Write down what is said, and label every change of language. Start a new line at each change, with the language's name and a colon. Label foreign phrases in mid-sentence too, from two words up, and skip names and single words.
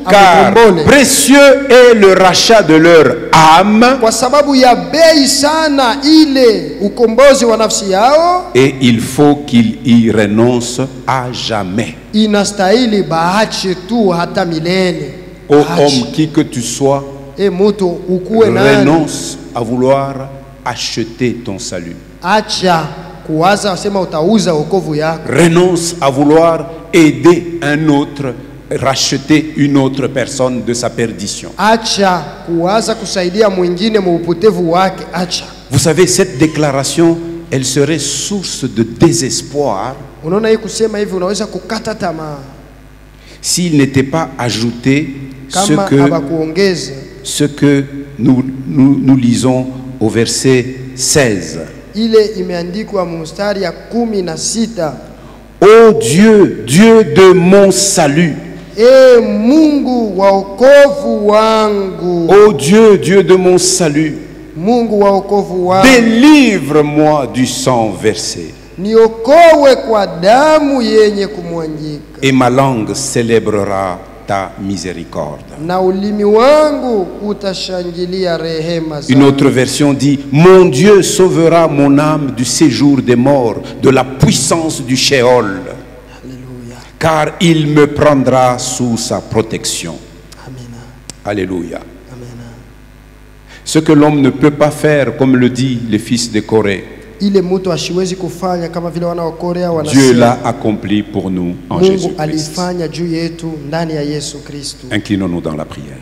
French: Car
Swahili: amukombole,
French: précieux est le rachat de leur âme,
Swahili: kwa sababu ya bei sana ile ukombozi wa nafsi yao.
French: et il faut qu'il y renonce à jamais.
Swahili: Inastahili baache tu hata milele.
French: Ô
Swahili: Baache.
French: homme, qui que tu sois,
Swahili: Mtu ukuwe nani,
French: renonce à vouloir acheter ton salut.
Swahili: acha kuwaza wasema utauza wokovu yako.
French: Renonce à vouloir aider un autre, racheter une autre personne de sa perdition.
Swahili: Acha kuwaza kusaidia mwingine muupotevu wake. Acha.
French: Vous savez, cette déclaration, elle serait source de désespoir
Swahili: Unaona hii kusema hivi unaweza kukata tamaa
French: s'il n'était pas ajouté
Swahili: kama habakuongeza
French: ce que nous lisons au verset 16.
Swahili: ile imeandikwa mstari ya 16.
French: Ô Dieu, Dieu de mon salut.
Swahili: Mungu wa wokovu wangu.
French: Ô Dieu, Dieu de mon salut.
Swahili: Mungu wa wokovu wangu.
French: Délivre-moi du sang versé.
Swahili: Niokowe kwa damu yenye kumwangika.
French: Et ma langue célébrera ta miséricorde.
Swahili: Na ulimi wangu utashangilia rehema zako.
French: Une autre version dit, mon Dieu sauvera mon âme du séjour des morts, de la puissance du Sheol. Alléluia. Car il me prendra sous sa protection. Amen. Alléluia. Amen. Ce que l'homme ne peut pas faire, comme le dit les fils de Corée,
Swahili: Ile mtu ashiwezi kufanya kama vile wana wa Korea
French: Dieu
Swahili: wanasema.
French: l'a accompli pour nous en
Swahili: Mungu
French: Jésus-Christ.
Swahili: alifanya juu yetu ndani ya Yesu Kristo.
French: Inclinons-nous dans la prière.